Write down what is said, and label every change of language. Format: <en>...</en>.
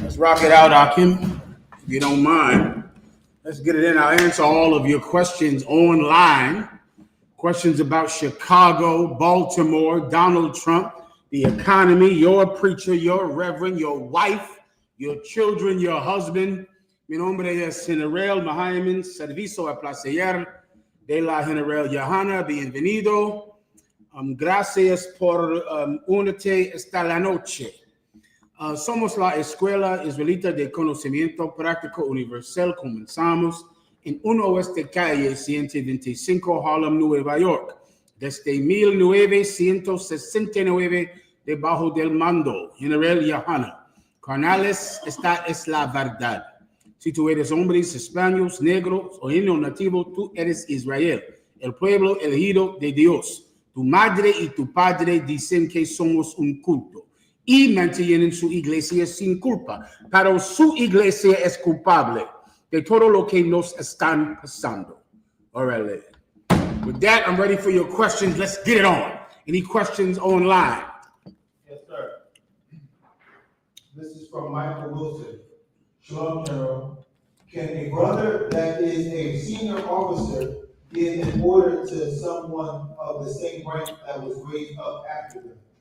<en>Let's rock it out, Akim, if you don't mind. Let's get it in. I'll answer all of your questions online. Questions about Chicago, Baltimore, Donald Trump, the economy, your preacher, your reverend, your wife, your children, your husband.</en> <es>Mi nombre es General Mahayaman, servicio a placer de la General YAHANNA. Bienvenido. Gracias por unirte esta la noche. Somos la Escuela Israelita de Conocimiento Práctico Universal. Comenzamos en 1 Oeste Calle 125, Harlem, Nueva York, desde 1969, debajo del mando General YAHANNA. Carnales, esta es la verdad. Si tú eres hombres, españoles, negros o indio nativo, tú eres Israel, el pueblo elegido de Dios. Tu madre y tu padre dicen que somos un culto y mantienen su iglesia sin culpa, pero su iglesia es culpable de todo lo que nos están pasando.</es> <en>All right, with that, I'm ready for your questions. Let's get it on. Any questions online? Yes, sir. This is from Michael Wilson. Shalom, General. Can a brother that is a senior officer give an order to someone of the same rank that was raised up after them?</en>